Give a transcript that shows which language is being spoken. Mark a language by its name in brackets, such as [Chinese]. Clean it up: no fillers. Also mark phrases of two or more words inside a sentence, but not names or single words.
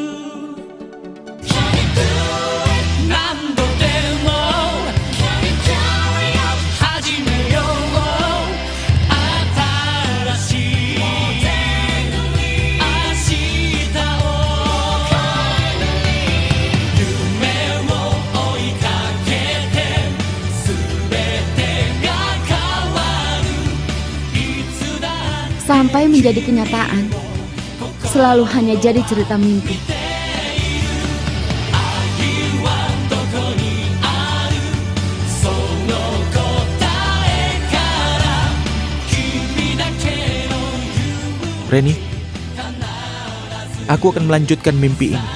[Japanese] 何度でも始めよう新しい明日を夢を追いかけて全てが変わるいつだ [Indonesian] Sampai menjadi kenyataan, selalu hanya jadi cerita mimpi. Reni, aku akan melanjutkan mimpi ini.